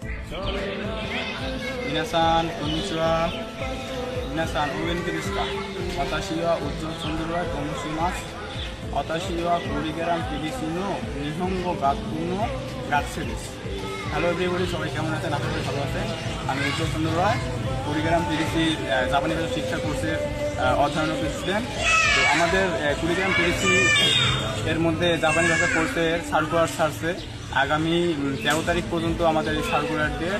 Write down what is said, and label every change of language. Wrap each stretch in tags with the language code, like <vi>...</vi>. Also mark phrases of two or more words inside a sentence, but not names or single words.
<ja>皆さん、こんにちは。皆さん、お元気ですか？私はウッズチョンドルワと申します。私はクリゲラン PDC の日本語学部の学生です。</ja> <en>hello everybody,</en> <bn>সবাই কেমন আছেন? আশা করি ভালো আছেন। আমি উজ্জ্বল চন্দ্র রায়, কুড়িগ্রাম পিডিসি জাপানি ভাষা শিক্ষা কোর্সের অধ্যয়নরত স্টুডেন্ট। তো আমাদের কুড়িগ্রাম পিডিসি এর মধ্যে জাপানি ভাষা কোর্সের সার্কুলার ছাড়ছে। আগামী 13 তারিখ পর্যন্ত আমাদের এই সার্কুলার ডেট।</bn>